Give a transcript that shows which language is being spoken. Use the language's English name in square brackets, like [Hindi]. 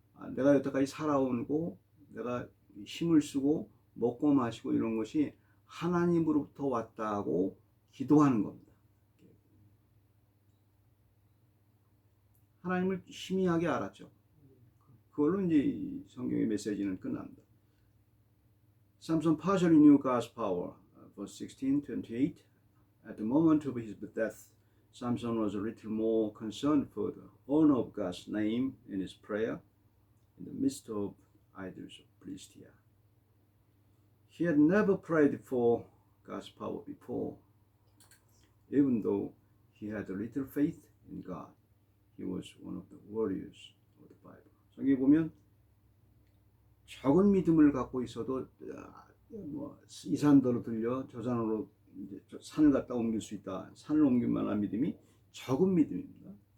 [Korean] 내가 여태까지 살아오고 내가 힘을 쓰고 먹고 마시고 이런 것이 하나님으로부터 왔다고 기도하는 겁니다. 하나님을 희미하게 알았죠. 그걸로 이제 성경의 메시지는 끝납니다. [English] Samson partially knew God's power. Verse 16, 28. At the moment of his death, Samson was a little more concerned for the honor of God's name in his prayer in the midst of idols of Philistia. He had never prayed for God's power before. Even though he had a little faith in God, he was one of the warriors of the Bible. [Korean] 성경에 보면 적은 믿음을 갖고 있어도 이 산더러 들려 저 산으로 이제 산을 갖다 옮길 수 있다. 산을 옮길 만한 믿음이 적은 믿음입니다.